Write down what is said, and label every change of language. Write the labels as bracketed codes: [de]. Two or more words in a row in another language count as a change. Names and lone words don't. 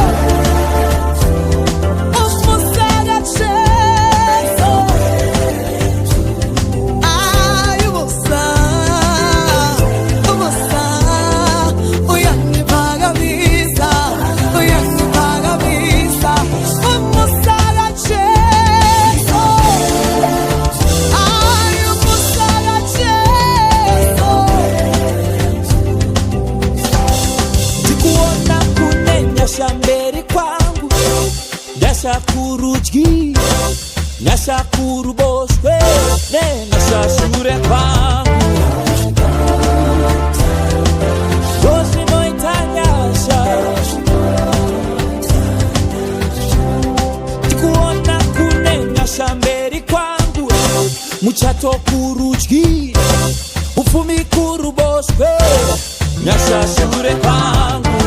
[zu] umusa kajesu ayubusa umusa uyangiphakamisa uyangiphakamisa umusa kajesu ayubusa kajesu [sn] ndikuona kunenyasha mberi kwangu nyasha kurudyi nyasha kuruboshwe nenyasha shure kwangu zozvinoitanyasha ndikuona kunenyasha mberi kwangu muchato kurudyi upfumi kuruboshwe nyasha shure kwangu